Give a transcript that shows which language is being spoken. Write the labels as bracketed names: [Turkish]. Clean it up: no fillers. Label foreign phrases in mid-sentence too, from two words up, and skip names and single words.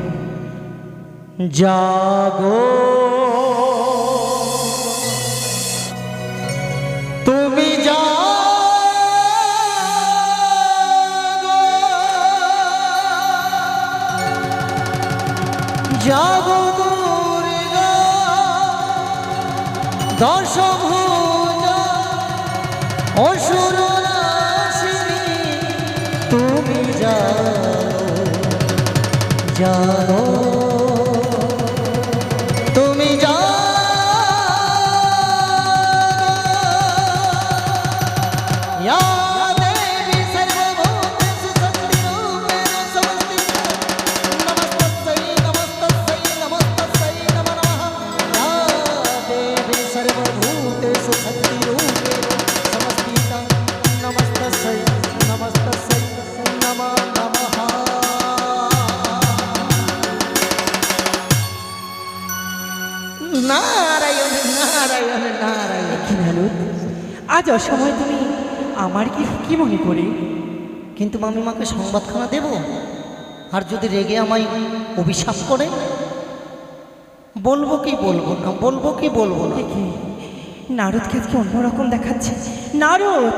[Bangla] জাগো তুমি জাগো দুর্গা দশভুজা অসুর নাশিনী, তুমি জানো তুমি [Sanskrit] या देवी सर्वभूतेषु शक्तिरूपेण संस्थिता, नमस्तस्यै नमस्तस्यै नमस्तस्यै नमो नमः। या देवी सर्वभूतेषु शक्तिरूपेण संस्थिता, नमस्तस्यै नमस्तस्यै नमो नमः। नारायण नारायण नारायण। [Bangla] কি ভালো, আজ অসময় তুমি আমার কি কি মনে করে? কিন্তু মামিমাকে সংবাদখানা দেব, আর যদি রেগে আমায় অভিশাপ করে, বলবো কি বলবো না, বলবো কি বলবো না। দেখি নারদকে আজকে অন্যরকম দেখাচ্ছে। নারদ,